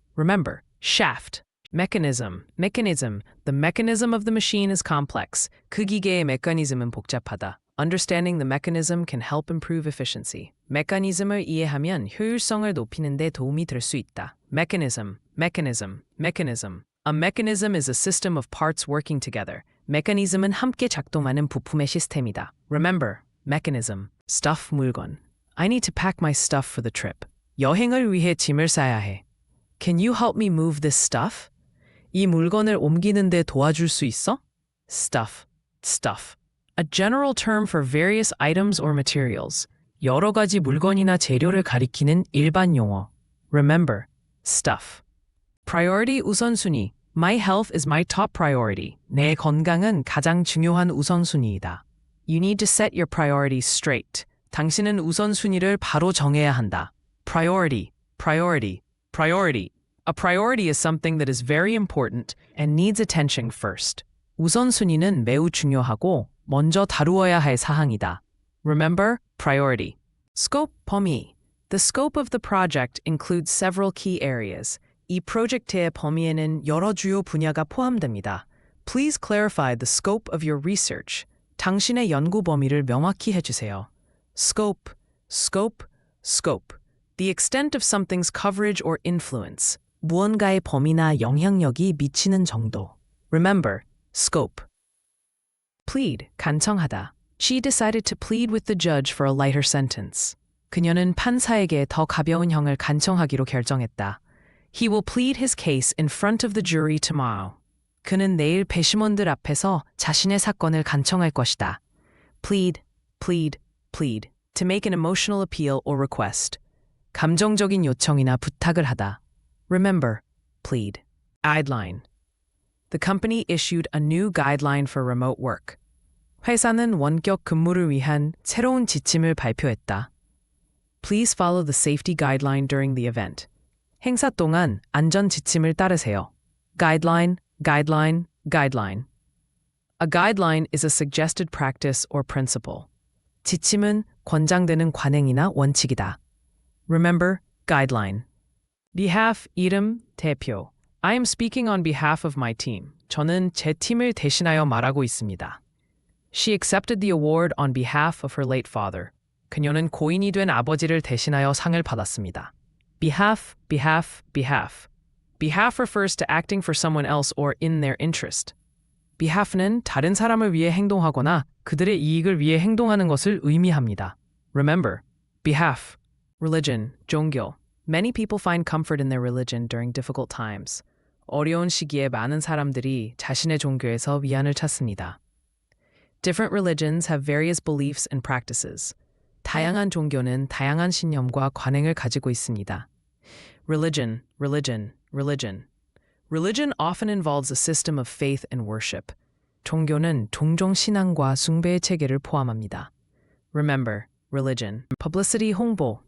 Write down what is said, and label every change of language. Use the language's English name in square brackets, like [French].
[English] Remember, shaft. Mechanism, mechanism. The mechanism of the machine is complex. [Korean] 그 기계의 메커니즘은 복잡하다. [English] Understanding the mechanism can help improve efficiency. [Korean] 메커니즘을 이해하면 효율성을 높이는 데 도움이 될 수 있다. [English] Mechanism, mechanism, mechanism. A mechanism is a system of parts working together. [Korean] 메커니즘은 함께 작동하는 부품의 시스템이다. [English] Remember, mechanism. Stuff, 물건. I need to pack my stuff for the trip. [Korean] 여행을 위해 짐을 싸야 해. [English] Can you help me move this stuff? [Korean] 이 물건을 옮기는 데 도와줄 수 있어? [English] Stuff, stuff. A general term for various items or materials. [Korean] 여러 가지 물건이나 재료를 가리키는 일반 용어. [English] Remember, stuff. Priority 우선순위. My health is my top priority. [Korean] 내 건강은 가장 중요한 우선순위이다. [English] You need to set your priorities straight. [Korean] 당신은 우선순위를 바로 정해야 한다. [English] Priority, priority, priority. A priority is something that is very important and needs attention first. [Korean] 우선순위는 매우 중요하고 먼저 다루어야 할 사항이다. [English] Remember, priority. Scope, 범위. The scope of the project includes several key areas. [Korean] 이 프로젝트의 범위에는 여러 주요 분야가 포함됩니다. [English] Please clarify the scope of your research. [Korean] 당신의 연구 범위를 명확히 해주세요. [English] Scope, scope, scope. The extent of something's coverage or influence. [Korean] 무언가의 범위나 영향력이 미치는 정도. [English] Remember, scope. Plead, 간청하다. She decided to plead with the judge for a lighter sentence. [Korean] 그녀는 판사에게 더 가벼운 형을 간청하기로 결정했다. [English] He will plead his case in front of the jury tomorrow. [Korean] 그는 내일 배심원들 앞에서 자신의 사건을 간청할 것이다. [English] Plead, plead, plead. To make an emotional appeal or request. [Korean] 감정적인 요청이나 부탁을 하다. [English] Remember, plead. Guideline. The company issued a new guideline for remote work. [Korean] 회사는 원격 근무를 위한 새로운 지침을 발표했다. [English] Please follow the safety guideline during the event. [Korean] 행사 동안 안전 지침을 따르세요. [English] Guideline, guideline, guideline. A guideline is a suggested practice or principle. [Korean] 지침은 권장되는 관행이나 원칙이다. [English] Remember, guideline. [Korean] Behalf, 이름, 대표. [English] I am speaking on behalf of my team. [Korean] 저는 제 팀을 대신하여 말하고 있습니다. [English] She accepted the award on behalf of her late father. [Korean] 그녀는 고인이 된 아버지를 대신하여 상을 받았습니다. [English] Behalf, behalf, behalf. Behalf refers to acting for someone else or in their interest. [Korean] behalf는 다른 사람을 위해 행동하거나 그들의 이익을 위해 행동하는 것을 의미합니다. [English] Remember, behalf. Religion, 종교. Many people find comfort in their religion during difficult times. [Korean] 어려운 시기에 많은 사람들이 자신의 종교에서 위안을 찾습니다. [English] Different religions have various beliefs and practices. [Korean] 다양한 종교는 다양한 신념과 관행을 가지고 있습니다. [English] Religion, religion, religion. Religion often involves a system of faith and worship. [Korean] 종교는 종종 신앙과 숭배의 체계를 포함합니다. [English] Remember, religion. Publicity, 홍보.